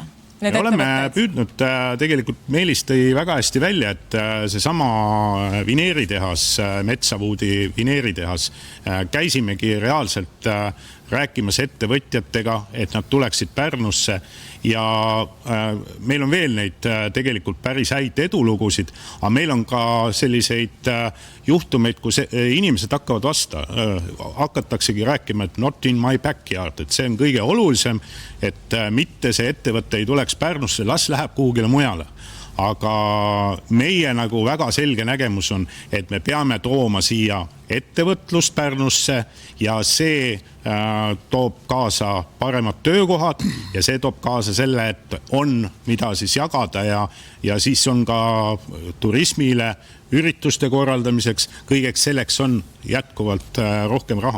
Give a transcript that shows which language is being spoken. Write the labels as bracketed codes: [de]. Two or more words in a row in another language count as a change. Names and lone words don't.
[et] Me oleme püüdnud, tegelikult Meelis tõi väga hästi välja, et seesama vineeritehas, Metsavuudi vineeritehas, käisimegi reaalselt rääkimas ettevõtjatega, et nad tuleksid Pärnusse ja meil on veel neid tegelikult päris häid edulugusid, aga meil on ka selliseid juhtumeid, kus inimesed hakkavad hakataksegi rääkima, et [en] not in my backyard, [et] et see on kõige olulisem, et mitte see ettevõte ei tuleks Pärnusse, las läheb kuhugile mujale. Aga meie nagu väga selge nägemus on, et me peame tooma siia ettevõtlust Pärnusse ja see toob kaasa paremad töökohad ja see toob kaasa selle, et on mida siis jagada ja siis on ka turismile, ürituste korraldamiseks, kõigeks selleks on jätkuvalt rohkem raha.